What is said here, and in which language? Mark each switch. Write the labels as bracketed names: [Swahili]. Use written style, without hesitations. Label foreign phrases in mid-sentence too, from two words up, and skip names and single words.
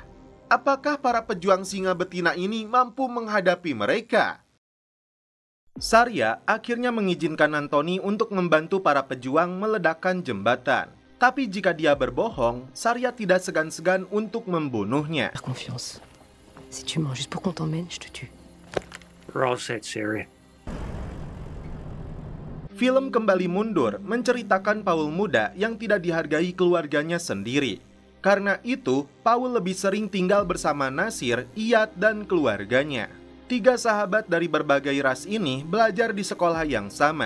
[Indonesian] Apakah para pejuang singa betina ini mampu menghadapi mereka? Saria akhirnya mengizinkan Anthony untuk membantu para pejuang meledakkan jembatan. Tapi jika dia berbohong, Saria tidak segan-segan untuk membunuhnya. [French] Faire confiance. Si tu mens juste pour qu'on t'emmène, je te tue. [English] We're all set, Sarah. [Indonesian] Film kembali mundur menceritakan Paul muda yang tidak dihargai keluarganya sendiri. Karena itu, Paul lebih sering tinggal bersama Nasir, Iyad, dan keluarganya. 3 sahabat dari berbagai ras ini belajar di sekolah yang sama.